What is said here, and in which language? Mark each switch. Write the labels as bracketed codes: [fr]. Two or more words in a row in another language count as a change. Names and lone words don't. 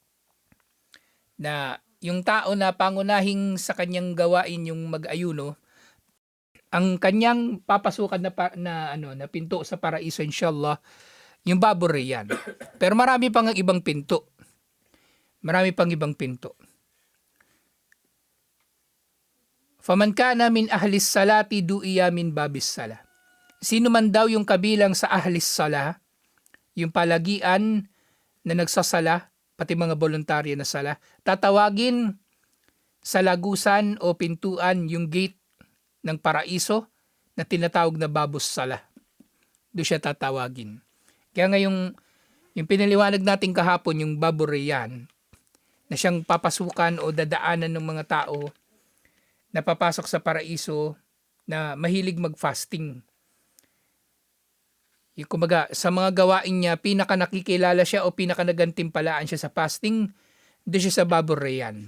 [tl] Na yung tao na pangunahing sa kanyang gawain yung mag-ayuno, ang kanyang papasukan na pinto sa paraiso, inshallah, yung Baburiyan. Pero marami pang ibang pinto. Marami pang ibang pinto. [ar] فمن كان من أهل الصلاة دعي من باب الصلاة. [tl] Sino man daw yung kabilang sa [ar] أهل الصلاة, [tl] yung palagian na nagsasala, pati mga voluntaryo na sala, tatawagin sa lagusan o pintuan yung gate ng paraiso na tinatawag na [ar] باب الصلاة. [tl] Doon siya tatawagin. Kaya nga yung pinaliwanag natin kahapon, yung Baburiyan, na siyang papasukan o dadaanan ng mga tao na papasok sa paraiso na mahilig mag-fasting. Yung kumbaga, sa mga gawain niya, pinaka nakikilala siya o pinaka nagantimpalaan siya sa fasting, doon siya sa Baburiyan.